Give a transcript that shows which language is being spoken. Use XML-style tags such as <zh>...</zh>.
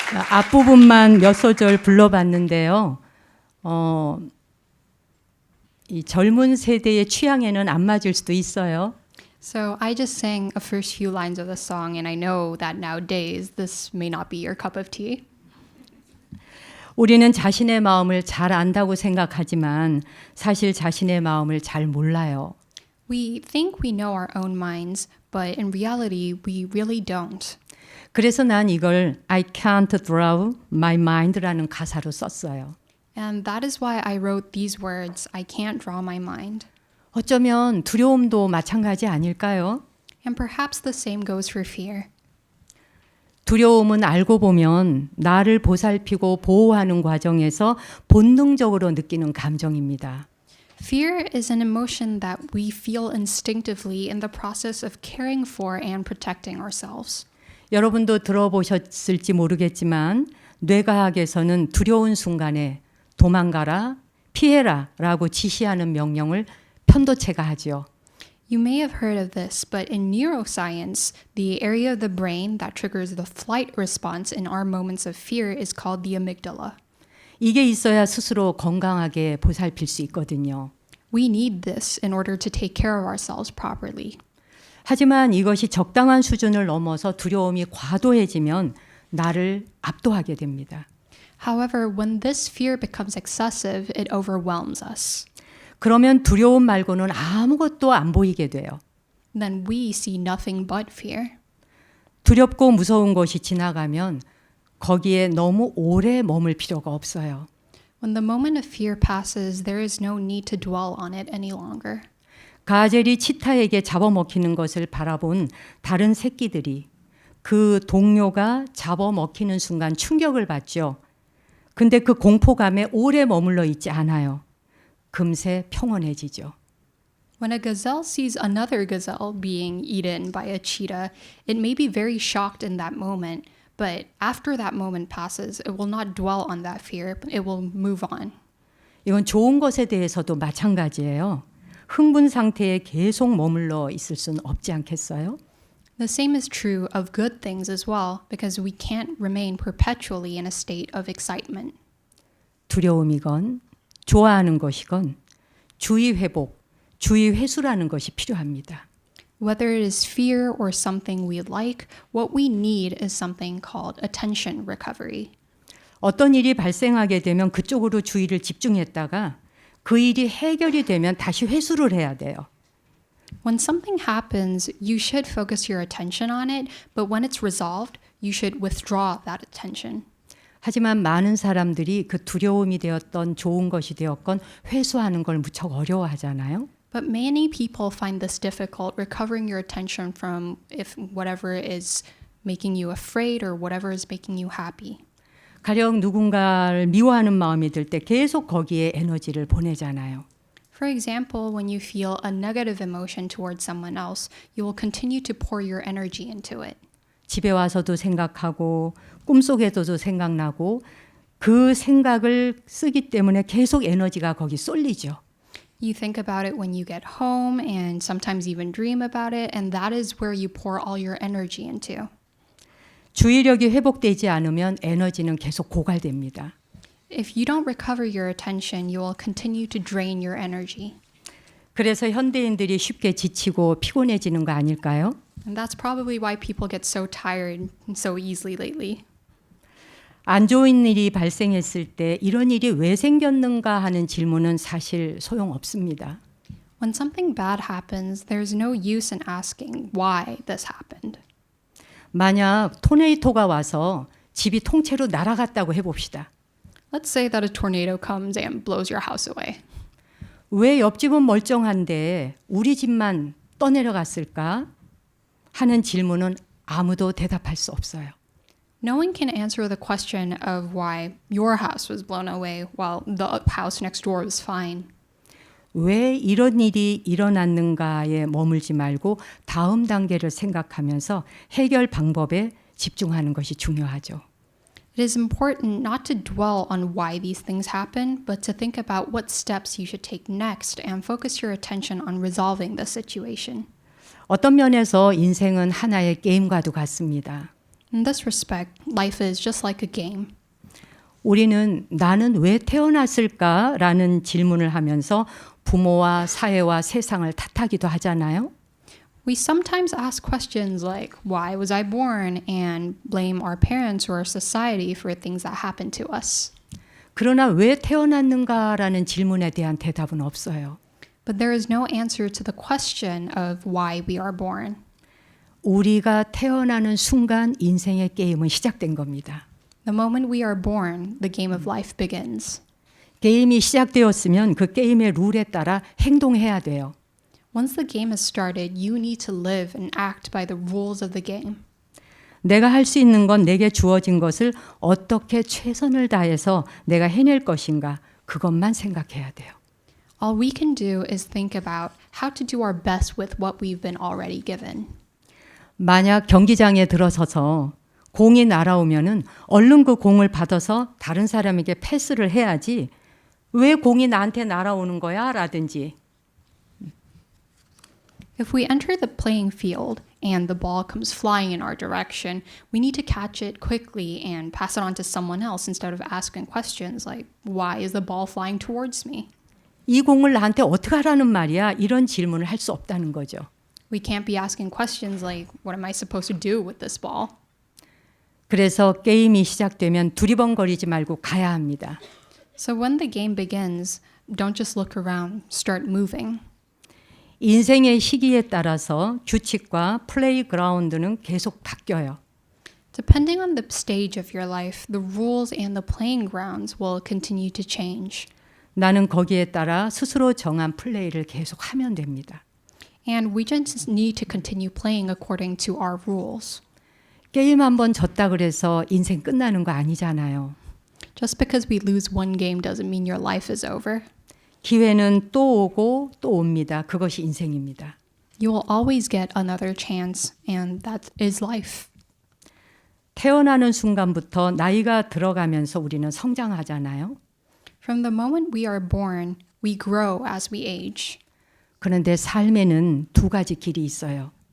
<ko>앞부분만 몇 소절 불러봤는데요. 이 젊은 세대의 취향에는 안 맞을 수도 있어요.</ko> <en>So I just sang a first few lines of the song, and I know that nowadays this may not be your cup of tea.</en> <ko>우리는 자신의 마음을 잘 안다고 생각하지만 사실 자신의 마음을 잘 몰라요.</ko> <en>We think we know our own minds, but in reality, we really don't.</en> <ko>그래서 난 이걸</ko> <en>I can't draw my mind</en> <ko>라는 가사로 썼어요.</ko> <en>And that is why I wrote these words, I can't draw my mind.</en> <ko>어쩌면 두려움도 마찬가지 아닐까요?</ko> <en>And perhaps the same goes for fear.</en> <ko>두려움은 알고 보면 나를 보살피고 보호하는 과정에서 본능적으로 느끼는 감정입니다.</ko> <en>Fear is an emotion that we feel instinctively in the process of caring for and protecting ourselves.</en> <ko>여러분도 들어보셨을지 모르겠지만 뇌과학에서는 두려운 순간에 도망가라, 피해라 라고 지시하는 명령을 편도체가 하죠.</ko> <en>You may have heard of this, but in neuroscience, the area of the brain that triggers the flight response in our moments of fear is called the amygdala.</en> <ko>이게 있어야 스스로 건강하게 보살필 수 있거든요.</ko> <en>We need this in order to take care of ourselves properly.</en> <ko>하지만 이것이 적당한 수준을 넘어서 두려움이 과도해지면 나를 압도하게 됩니다.</ko> <en>However, when this fear becomes excessive, it overwhelms us.</en> <ko>그러면 두려움 말고는 아무것도 안 보이게 돼요.</ko> <en>Then we see nothing but fear.</en> <ko>두렵고 무서운 것이 지나가면 거기에 너무 오래 머물 필요가 없어요.</ko> <en>When the moment of fear passes, there is no need to dwell on it any longer.</en> <ko>가젤이 치타에게 잡아먹히는 것을 바라본 다른 새끼들이 그 동료가 잡아먹히는 순간 충격을 받죠. 근데 그 공포감에 오래 머물러 있지 않아요. 금세 평온해지죠.</ko> <en>When a gazelle sees another gazelle being eaten by a cheetah, it may be very shocked in that moment, but after that moment passes, it will not dwell on that fear, it will move on.</en> <ko>이건 좋은 것에 대해서도 마찬가지예요. 흥분 상태에 계속 머물러 있을 수는 없지 않겠어요?</ko> <en>The same is true of good things as well, because we can't remain perpetually in a state of excitement.</en> <ko>두려움이건 좋아하는 것이건 주의 회복, 주의 회수라는 것이 필요합니다.</ko> <en>Whether it is fear or something we like, what we need is something called attention recovery.</en> <ko>어떤 일이 발생하게 되면 그쪽으로 주의를 집중했다가 그 일이 해결이 되면 다시 회수를 해야 돼요.</ko> <en>When something happens, you should focus your attention on it, but when it's resolved, you should withdraw that attention.</en> <ko>하지만 많은 사람들이 그 두려움이 되었던 좋은 것이 되었건 회수하는 걸 무척 어려워하잖아요.</ko> <en>But many people find this difficult, recovering your attention from if whatever is making you afraid or whatever is making you happy.</en> <ko>가령 누군가를 미워하는 마음이 들 때 계속 거기에 에너지를 보내잖아요.</ko> <en>For example, when you feel a negative emotion towards someone else, you will continue to pour your energy into it.</en> <ko>집에 와서도 생각하고 꿈속에서도 생각나고 그 생각을 쓰기 때문에 계속 에너지가 거기 쏠리죠.</ko> <en>You think about it when you get home and sometimes even dream about it, and that is where you pour all your energy into.</en> <ko>주의력이 회복되지 않으면 에너지는 계속 고갈됩니다.</ko> <en>If you don't recover your attention, you will continue to drain your energy.</en> <ko>그래서 현대인들이 쉽게 지치고 피곤해지는 거 아닐까요?</ko> <en>And that's probably why people get so tired so easily lately.</en> <ko>안 좋은 일이 발생했을 때 이런 일이 왜 생겼는가 하는 질문은 사실 소용없습니다.</ko> <en>When something bad happens, there's no use in asking why this happened.</en> <ko>만약 토네이토가 와서 집이 통째로 날아갔다고 해봅시다.</ko> <en>Let's say that a tornado comes and blows your house away.</en> <ko>왜 옆집은 멀쩡한데 우리 집만 떠내려갔을까 하는 질문은 아무도 대답할 수 없어요.</ko> <en>No one can answer the question of why your house was blown away while the house next door was fine.</en> <ko>왜 이런 일이 일어났는가에 머물지 말고 다음 단계를 생각하면서 해결 방법에 집중하는 것이 중요하죠.</ko> <en>It is important not to dwell on why these things happen, but to think about what steps you should take next and focus your attention on resolving the situation.</en> <ko>어떤 면에서 인생은 하나의 게임과도 같습니다.</ko> <en>In this respect, life is just like a game.</en> <ko>우리는 나는 왜 태어났을까라는 질문을 하면서 부모와 사회와 세상을 탓하기도 하잖아요.</ko> <en>We sometimes ask questions like, why was I born? And blame our parents or our society for things that happened to us.</en> <ko>그러나 왜 태어났는가라는 질문에 대한 대답은 없어요.</ko> <en>But there is no answer to the question of why we are born.</en> <ko>우리가 태어나는 순간 인생의 게임은 시작된 겁니다.</ko> <en>The moment we are born, the game of life begins.</en> <ko>게임이 시작되었으면 그 게임의 룰에 따라 행동해야 돼요.</ko> <en>Once the game has started, you need to live and act by the rules of the game.</en> <ko>내가 할 수 있는 건 내게 주어진 것을 어떻게 최선을 다해서 내가 해낼 것인가 그것만 생각해야 돼요.</ko> <en>All we can do is think about how to do our best with what we've been already given.</en> <ko>만약 경기장에 들어서서 공이 날아오면은 얼른 그 공을 받아서 다른 사람에게 패스를 해야지 왜 공이 나한테 날아오는 거야? 라든지</ko> <en>If we enter the playing field and the ball comes flying in our direction, we need to catch it quickly and pass it on to someone else instead of asking questions like, why is the ball flying towards me?</en> <ko>이 공을 나한테 어떻게 하라는 말이야? 이런 질문을 할 수 없다는 거죠.</ko> <en>We can't be asking questions like, what am I supposed to do with this ball?</en> <ko>그래서 게임이 시작되면 두리번거리지 말고 가야 합니다.</ko> <en>So when the game begins, don't just look around, start moving.</en> <ko>인생의 시기에 따라서 규칙과 플레이그라운드는 계속 바뀌어요.</ko> <en>Depending on the stage of your life, the rules and the playing grounds will continue to change.</en> <ko>나는 거기에 따라 스스로 정한 플레이를 계속 하면 됩니다.</ko> <en>And we just need to continue playing according to our rules.</en> <ko>게임 한번 졌다 그래서 인생 끝나는 거 아니잖아요.</ko> <en>Just because we lose one game doesn't mean your life is over.</en> <ko>기회는 또 오고 또 옵니다. 그것이 인생입니다.</ko> <en>You will always get another chance, and that is life.</en> <ko>태어나는 순간부터 나이가 들어가면서 우리는 성장하잖아요.</ko> <en>From the moment we are born, we grow as we age.</en> <ko>그런데 삶에는 두 가지 길이 있어요.</ko>